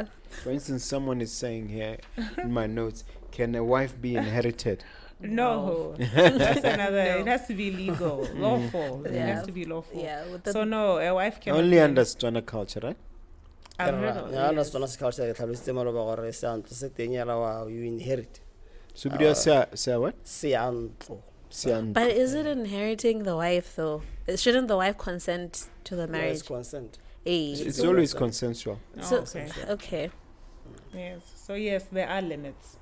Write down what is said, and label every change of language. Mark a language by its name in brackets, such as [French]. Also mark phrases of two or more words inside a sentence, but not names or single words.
[English] For instance, someone is saying here in my notes, can a wife be inherited? No, that's another. No. It has to be legal, lawful. It Yeah. has to be lawful. Yeah. With the So no, a wife can Only under Botswana culture, right? I've heard of Yeah, it. that's not a culture that has [Tswana] malo ba gore seantlo se teng ya la [English] you inherit. So say what? Seantlo. Sian- But is it inheriting the wife though? Shouldn't the wife consent to the Marriage marriage? consent. Hey. It's always consensual. Oh, So okay. okay. Yes. So yes, there are limits.